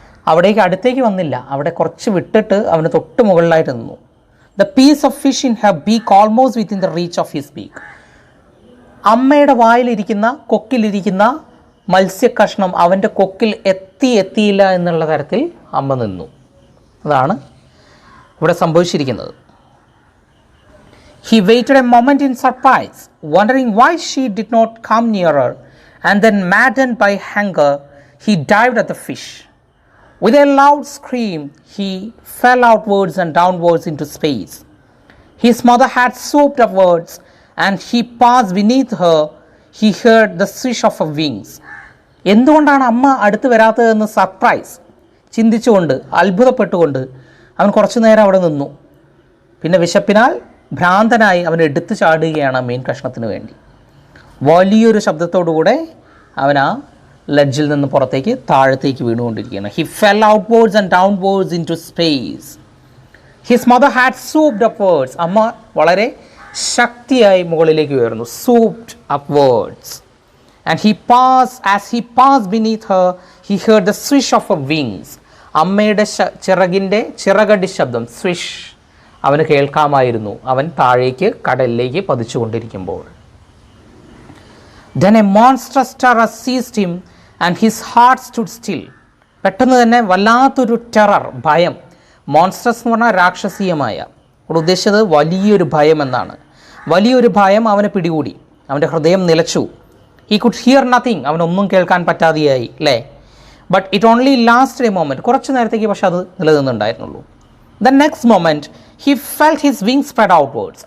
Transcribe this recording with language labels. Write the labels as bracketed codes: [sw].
[ml] അവിടേക്ക് അടുത്തേക്ക് വന്നില്ല, അവിടെ കുറച്ച് വിട്ടിട്ട് അവന് തൊട്ട് മുകളിലായിട്ട് നിന്നു. [en] The piece of fish in her beak almost within the reach of his beak. [ml] അമ്മയുടെ വായിലിരിക്കുന്ന, കൊക്കിലിരിക്കുന്ന മത്സ്യക്കഷ്ണം അവൻ്റെ കൊക്കിൽ എത്തിയില്ല എന്നുള്ള തരത്തിൽ അമ്മ നിന്നു. അതാണ് ഇവിടെ സംഭവിച്ചിരിക്കുന്നത്. [en] He waited a moment in surprise, wondering why she did not come nearer, and then, maddened by hunger, he dived at the fish. With a loud scream, he fell outwards and downwards into space. His mother had swooped upwards, and he passed beneath her. He heard the swish of her wings. [ml] എന്തുകൊണ്ടാണ് അമ്മ അടുത്ത് വരാത്തതെന്ന് ചിന്തിച്ചുകൊണ്ട്, അത്ഭുതപ്പെട്ടുകൊണ്ട് അവൻ കുറച്ചു നേരം അവിടെ നിന്നു. പിന്നെ വിശപ്പിനാൽ ഭ്രാന്തനായി അവൻ എടുത്തു ചാടുകയാണ് മീൻ കഷ്ണത്തിന് വേണ്ടി. വലിയൊരു ശബ്ദത്തോടുകൂടെ അവൻ ആ ലെഡ്ജിൽ നിന്ന് പുറത്തേക്ക് താഴത്തേക്ക് വീണുകൊണ്ടിരിക്കുകയാണ്. [en] He fell outwards and downwards into space. His mother had swooped upwards. [ml] അമ്മ വളരെ ശക്തിയായി മുകളിലേക്ക് ഉയർന്നു. [en] Swooped upwards. And as he pass beneath her, he heard the swish of a wings. [ml] അമ്മയുടെ ചിറകടി ശബ്ദം, സ്വിഷ്, അവന് കേൾക്കാമായിരുന്നു. അവൻ താഴേക്ക് കടലിലേക്ക് പതിച്ചുകൊണ്ടിരിക്കുമ്പോൾ. [en] Then a monstrous terror seized him and his heart stood still. [ml] പെട്ടെന്ന് തന്നെ വല്ലാത്തൊരു ടെറർ, ഭയം. മോൺസ്ട്രസ് എന്ന് പറഞ്ഞാൽ രാക്ഷസീയമായ. അവിടെ ഉദ്ദേശിച്ചത് വലിയൊരു ഭയം എന്നാണ്. വലിയൊരു ഭയം അവനെ പിടികൂടി. അവൻ്റെ ഹൃദയം നിലച്ചു. [en] He could hear nothing. [ml] അവനൊന്നും കേൾക്കാൻ പറ്റാതെയായി അല്ലേ. [en] But it only last a moment. [ml] കുറച്ച് നേരത്തേക്ക് പക്ഷെ അത് നിലനിന്നുണ്ടായിരുന്നുള്ളൂ. [en] The next moment he felt his wings spread outwards.